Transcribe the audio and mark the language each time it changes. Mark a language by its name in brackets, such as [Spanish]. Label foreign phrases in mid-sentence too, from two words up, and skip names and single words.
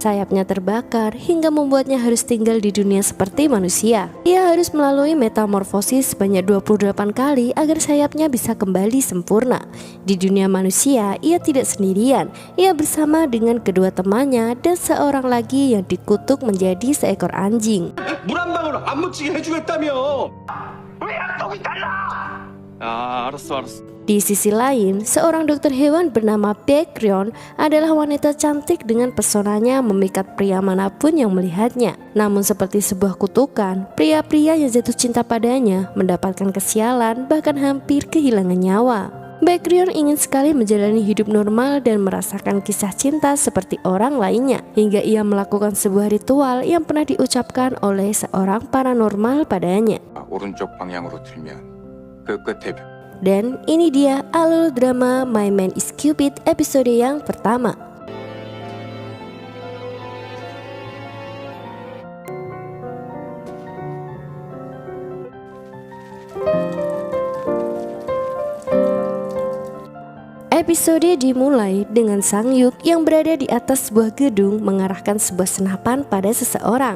[Indonesian] Sayapnya terbakar hingga membuatnya harus tinggal di dunia seperti manusia. Ia harus melalui metamorfosis sebanyak 28 kali agar sayapnya bisa kembali sempurna. Di dunia manusia, ia tidak sendirian. Ia bersama dengan kedua temannya dan seorang lagi yang dikutuk menjadi seekor anjing. [Korean] 물 한 방울 안 묻히게 해주겠다며. 알았어. [Indonesian] Di sisi lain, seorang dokter hewan bernama Baekhyun adalah wanita cantik dengan pesonanya memikat pria manapun yang melihatnya. Namun seperti sebuah kutukan, pria-pria yang jatuh cinta padanya mendapatkan kesialan bahkan hampir kehilangan nyawa. Baekhyun ingin sekali menjalani hidup normal dan merasakan kisah cinta seperti orang lainnya, hingga ia melakukan sebuah ritual yang pernah diucapkan oleh seorang paranormal padanya. [Korean] 오른쪽 방향으로 틀면 그 끝에 [Indonesian] Dan ini dia alur drama My Man is Cupid episode yang pertama. Episode dimulai dengan Sang-hyuk yang berada di atas sebuah gedung mengarahkan sebuah senapan pada seseorang.